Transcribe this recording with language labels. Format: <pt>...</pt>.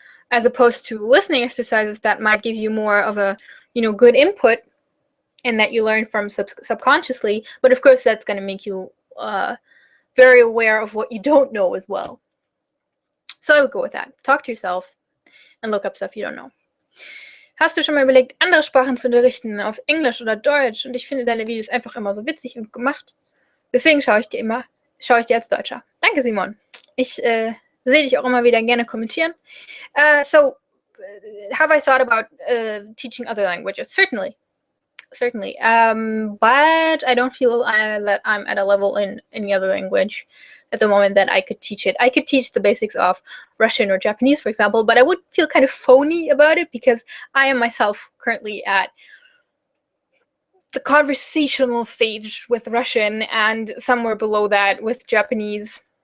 <en>As opposed to listening exercises that might give you more of a, good input, and that you learn from subconsciously, but of course that's going to make you very aware of what you don't know as well. So I would go with that. Talk to yourself and look up stuff you don't know.</en> <de>Hast du schon mal überlegt, andere Sprachen zu unterrichten, auf Englisch oder Deutsch? Und ich finde deine Videos einfach immer so witzig und gemacht. Deswegen schaue ich dir als Deutscher. Danke, Simon. Ich sehe dich auch immer wieder gerne kommentieren.</de> <en>So, have I thought about teaching other languages? Certainly. But I don't feel that I'm at a level in any other language at the moment that I could teach it. I could teach the basics of Russian or Japanese, for example, but I would feel kind of phony about it because I am myself currently at the conversational stage with Russian and somewhere below that with Japanese.</en>